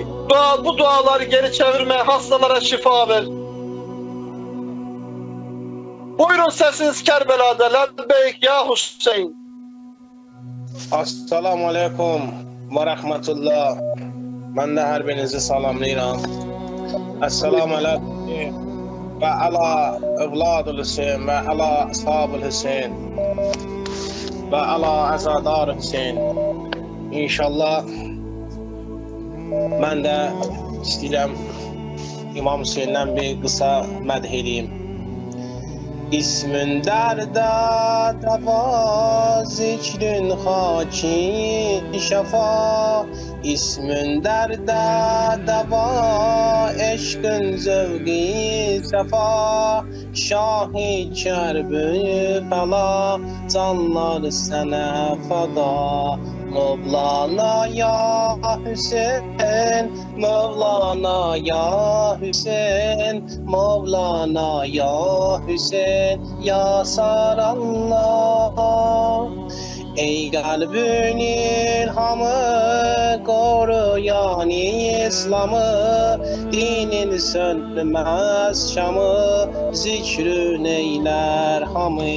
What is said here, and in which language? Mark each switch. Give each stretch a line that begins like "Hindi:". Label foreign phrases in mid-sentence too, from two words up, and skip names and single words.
Turkish: Bu duaları geri çevirme, hastalara şifa ver. Buyurun sesiniz Kerbela'da
Arabic: لبيك يا حسين. السلام عليكم ورحمة الله.
Azerbaijani: Ben de her birinizi salamlayıram.
Arabic: السلام عليكم وعلى أولاد الحسين وعلى أصحاب الحسين وعلى عزادار الحسين.
Azerbaijani: İnşallah mən də istəyirəm İmam Hüseyndən bir qısa mədh edeyim. İsmin dərdə dəva, zikrin xaki şəfa. İsmin dərdə dəva, eşqin zövqi səfa. Şahi Kərbala, canlar sənə fəda.
Arabic: مولانا يا حسين، مولانا يا حسين، مولانا يا حسين، يا ثار الله.
Turkish: Ey kalbin ilhamı, koruyan İslam'ı, dinin sönmez şamı, zikrün eyler hamı.